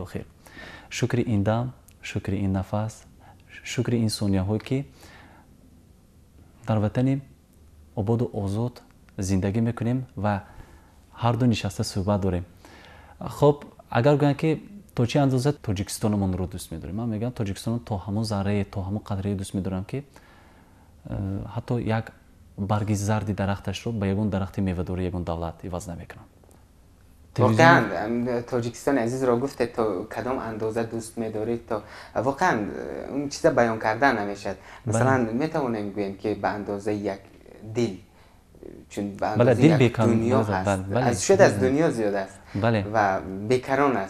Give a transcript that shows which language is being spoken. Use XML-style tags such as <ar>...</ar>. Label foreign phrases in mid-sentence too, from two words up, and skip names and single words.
<tg>охир шукри ин дам, шукри ин нафас, шукри ин сонияҳое ки дар ватани ободу озод зиндагӣ мекунем ва ҳарду нишаста суҳбат дорем. хоб агар гӯям ки то чӣ андоза тоҷикистонамонро дӯст медорем, ман мегӯям тоҷикистонро то ҳамон заррае, то ҳамон қадрае дӯст медорам ки ҳатто як барги зарди дарахташро ба ягон дарахти мевадори ягон давлат иваз намекунам.</tg> <fa>واقعا تاجیکستان عزیز را گفته تا کدام اندازه دوست می‌دارید، تا واقعا اون چیزا بیان کردن نمیشد. مثلا میتوانیم بگوییم که به اندازه یک دل، چون به اندازه یک دنیا هست، شاید از دنیا زیاده است و بیکران است.</fa>